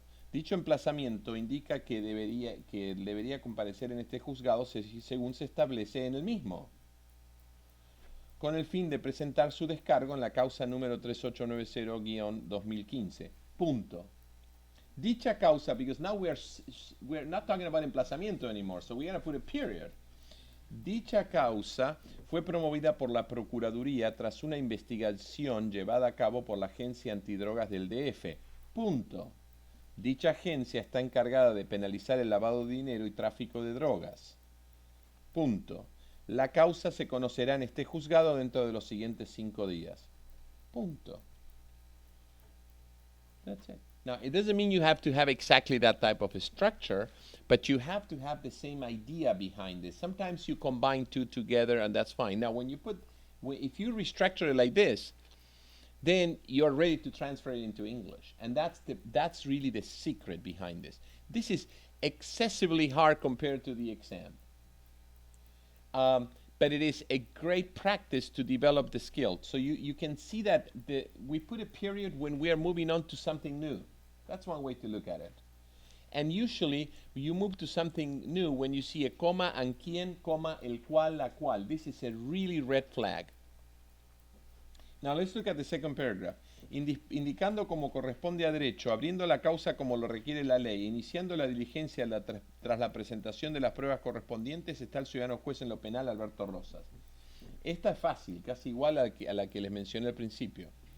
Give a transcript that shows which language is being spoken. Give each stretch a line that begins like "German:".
Spanish: Dicho emplazamiento indica que debería comparecer en este juzgado según se establece en el mismo, con el fin de presentar su descargo en la causa número 3890/2015. Punto. Dicha causa,
English: because now we're not talking about emplazamiento anymore, so we're going to put a period.
Spanish: Dicha causa fue promovida por la Procuraduría tras una investigación llevada a cabo por la Agencia Antidrogas del DF. Punto. Dicha agencia está encargada de penalizar el lavado de dinero y tráfico de drogas. Punto. La causa se conocerá en este juzgado dentro de los siguientes 5 días. Punto.
English: That's it. Now, it doesn't mean you have to have exactly that type of a structure, but you have to have the same idea behind it. Sometimes you combine two together, and that's fine. Now, if you restructure it like this, then you're ready to transfer it into English. And that's really the secret behind this. This is excessively hard compared to the exam. But it is a great practice to develop the skill. So you can see that we put a period when we are moving on to something new. That's one way to look at it. And usually you move to something new when you see a coma and quien, coma, el cual, la cual. This is a really red flag. Now let's look at the second paragraph.
Spanish: Indicando como corresponde a derecho, abriendo la causa como lo requiere la ley, iniciando la diligencia tras la presentación de las pruebas correspondientes, está el ciudadano juez en lo penal Alberto Rosas. Esta es fácil, casi igual a la que les mencioné al principio.